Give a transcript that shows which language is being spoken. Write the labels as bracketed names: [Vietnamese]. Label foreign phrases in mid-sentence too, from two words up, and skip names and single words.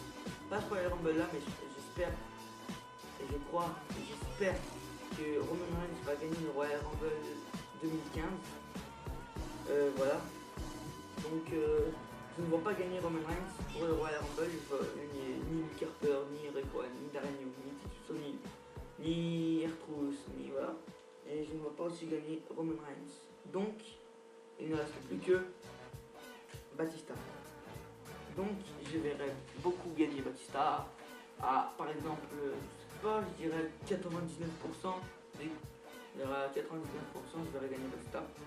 [French] Pas ce Royal Rumble là, mais j'espère et je crois et j'espère que Roman Reigns va gagner le Royal Rumble 2015. Voilà. Donc je ne vois pas gagner Roman Reigns pour le Royal Rumble. Je vois gagner ni Luke Harper, ni Rick Rowan, ni Darren Young, ni Titus O'Neil, ni R-Truth, ni voilà. Et je ne vois pas aussi gagner Roman Reigns. Donc il ne reste plus que Batista. Donc je verrai beaucoup gagner Batista à par exemple, je sais pas, je dirais 99%. Il y aura 99%, je verrai gagner Batista.